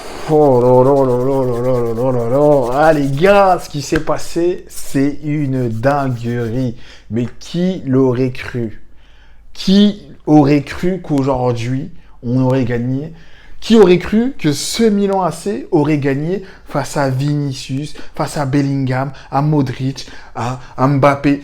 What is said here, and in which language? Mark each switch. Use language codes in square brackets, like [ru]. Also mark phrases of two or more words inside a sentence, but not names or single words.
[fr] Oh là là là là là là là là là. Ah les gars, ce qui s'est passé, c'est une dinguerie. Mais qui l'aurait cru? Qui aurait cru qu'aujourd'hui, on aurait gagné? Qui aurait cru que ce Milan AC aurait gagné face à Vinicius, face à Bellingham, à Modric, à Mbappé?